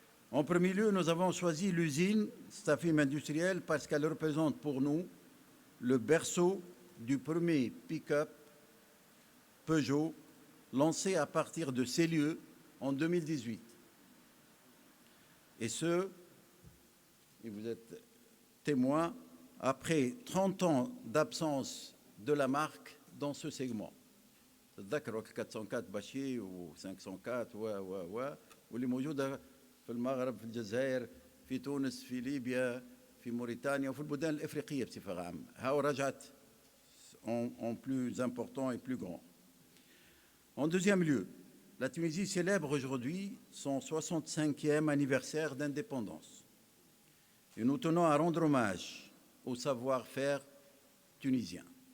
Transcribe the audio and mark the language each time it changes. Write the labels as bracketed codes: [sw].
[fr] En premier lieu, nous avons choisi l'usine Stafim industrielle parce qu'elle représente pour nous le berceau du premier pick-up Peugeot lancé à partir de ces lieux en 2018. Et ce, et vous êtes témoin, après 30 ans d'absence de la marque dans ce segment. [ar] تذكروا 404 باشي و 504 واللي موجوده في المغرب في الجزائر في تونس في ليبيا في موريتانيا وفي البلدان الافريقيه بصفه عامه. هاو رجعت [fr] en plus important et plus grand. En deuxième lieu, la Tunisie célèbre aujourd'hui son 65e anniversaire d'indépendance. Et nous tenons à rendre hommage au savoir-faire tunisien.